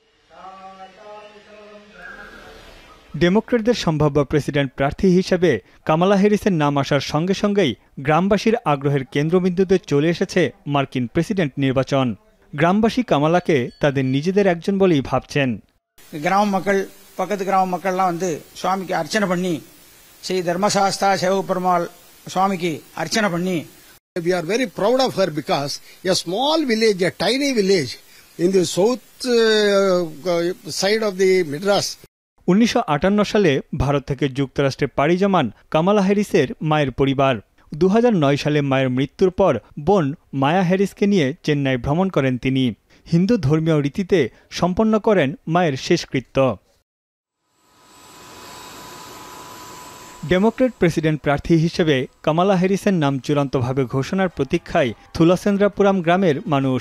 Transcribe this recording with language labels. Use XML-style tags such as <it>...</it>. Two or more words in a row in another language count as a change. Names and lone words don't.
<bn>ডেমোক্রেটদের সম্ভাব্য প্রেসিডেন্ট প্রার্থী হিসেবে কামালা হ্যারিসের নাম আসার সঙ্গে সঙ্গেই গ্রামবাসীর আগ্রহের কেন্দ্রবিন্দুতে চলে এসেছে মার্কিন প্রেসিডেন্ট নির্বাচন। গ্রামবাসী কামালাকে তাদের নিজেদের একজন বলেই ভাবছেন।</bn> <ta>গ্রাম மக்கள் பக்கத்து கிராம மக்கள்லாம் வந்து சுவாமிக்கு அர்ச்சனை பண்ணி ஸ்ரீ தர்மசாஸ்தா சிவபெருமாள் சுவாமிக்கு அர்ச்சனை பண்ணி</ta> <en>we are very proud of her because a small village, a tiny village in the south side of the Madras.</en> <bn>1958 সালে ভারত থেকে যুক্তরাষ্ট্রে পাড়ি জমান কামালা হ্যারিসের মায়ের পরিবার। 2009 সালে মায়ের মৃত্যুর পর বোন মায়া হ্যারিসকে নিয়ে চেন্নাই ভ্রমণ করেন তিনি। হিন্দু ধর্মীয় রীতিতে সম্পন্ন করেন মায়ের শেষকৃত্য। ডেমোক্রেট প্রেসিডেন্ট প্রার্থী হিসেবে কামালা হ্যারিসের নাম চূড়ান্তভাবে ঘোষণার প্রতীক্ষায় থুলাসেন্দ্রাপুরাম গ্রামের মানুষ।</bn>